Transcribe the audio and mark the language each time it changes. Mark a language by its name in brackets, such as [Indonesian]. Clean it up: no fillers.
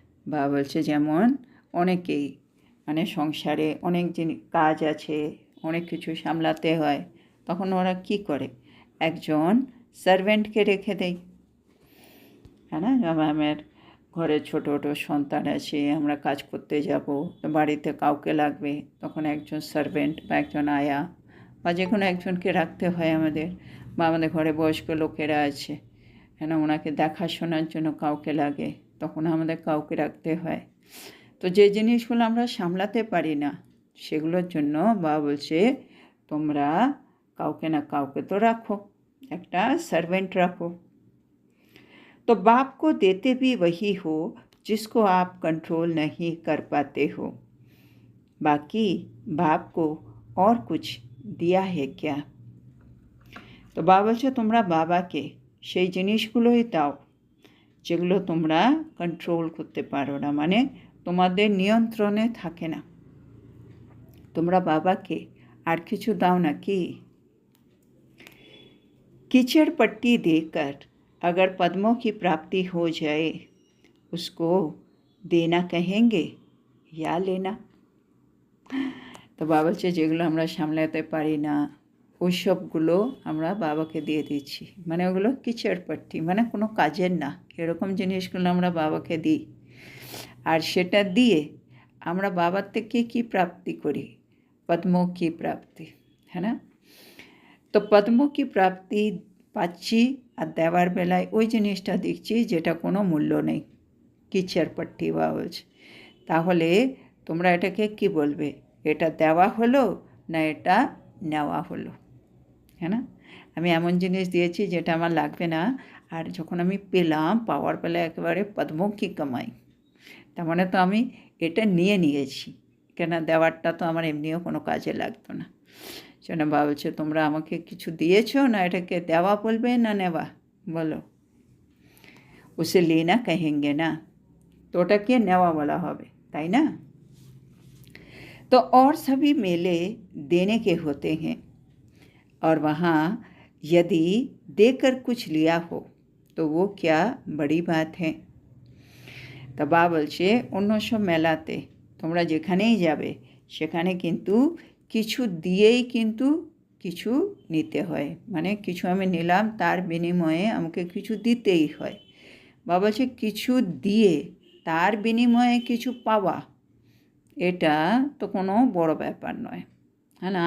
[Bangla] বাবা বলছে যেমন অনেকেই মানে সংসারে অনেক কাজ আছে অনেক কিছু সামলাতে হয় তখন ওরা কি করে একজন সার্ভেন্টকে রেখে দেয়। হ্যাঁ না, আমার ঘরে ছোটো ছোটো সন্তান আছে আমরা কাজ করতে যাব তো বাড়িতে কাউকে লাগবে তখন একজন সার্ভেন্ট বা একজন আয়া বা যে কোনো একজনকে রাখতে হয় আমাদের। বা আমাদের ঘরে বয়স্ক লোকেরা আছে হ্যাঁ না, ওনাকে দেখাশোনার জন্য কাউকে লাগে তখন আমাদের কাউকে রাখতে হয়। তো যে জিনিসগুলো আমরা সামলাতে পারি না সেগুলোর জন্য বাবা বলছে তোমরা কাউকে না কাউকে তো রাখো, একটা সার্ভেন্ট রাখো। [Hindi] तो बाप को देते भी वही हो जिसको आप कंट्रोल नहीं कर पाते हो। बाकी बाप को और कुछ दिया है क्या? [Bangla] তো বাবা বলছে তোমরা বাবাকে সেই জিনিসগুলোই দাও যেগুলো তোমরা কন্ট্রোল করতে পারো না, মানে তোমাদের নিয়ন্ত্রণে থাকে না। তোমরা বাবাকে আর কিছু দাও না কি? [Hindi] कीचड़ पट्टी देकर अगर पद्मों की प्राप्ति हो जाए उसको देना कहेंगे या लेना। [Bangla] তো বাবা বলছে যেগুলো আমরা সামলাতে পারি না ওই সবগুলো আমরা বাবাকে দিয়ে দিচ্ছি, মানে ওগুলো কিচড় পাট্টি মানে কোনো কাজের না এরকম জিনিসগুলো আমরা বাবাকে দিই। আর সেটা দিয়ে আমরা বাবার থেকে কী প্রাপ্তি করি? পদ্ম কি প্রাপ্তি, হ্যাঁ না? তো পদ্ম কি প্রাপ্তি পাচ্ছি আর দেওয়ার বেলায় ওই জিনিসটা দেখছি যেটা কোনো মূল্য নেই, কিচড় পাট্টি বাবা বলছে। তাহলে তোমরা এটাকে কি বলবে? এটা দেওয়া হলো না এটা নেওয়া হলো, হ্যাঁ না? আমি এমন জিনিস দিয়েছি যেটা আমার লাগবে না আর যখন আমি পেলাম পাওয়ার বেলায় একেবারে পদ্মমুখী কামাই, তার মানে তো আমি এটা নিয়েছি, কেন দেওয়ারটা তো আমার এমনিও কোনো কাজে লাগতো না। সেটা বাবা বলছে তোমরা আমাকে কিছু দিয়েছো না এটাকে দেওয়া বলবে না নেওয়া বলো? [Hindi] উসে লেনা কহেঙ্গে না, [Bangla] তো ওটাকে নেওয়া বলা হবে তাই না? [Hindi] तो और सभी मेले देने के होते हैं और वहाँ यदि देकर कुछ लिया हो तो वो क्या बड़ी बात है। [Bangla] তো বাবা বলছে অন্য সব মেলাতে তোমরা যেখানেই যাবে সেখানে কিন্তু কিছু দিয়েই কিন্তু কিছু নিতে হয়, মানে কিছু আমি নিলাম তার বিনিময়ে আমাকে কিছু দিতেই হয়। বাবা বলছে কিছু দিয়ে তার বিনিময়ে কিছু পাওয়া এটা তো কোনো বড় ব্যাপার নয়, হ্যাঁ না?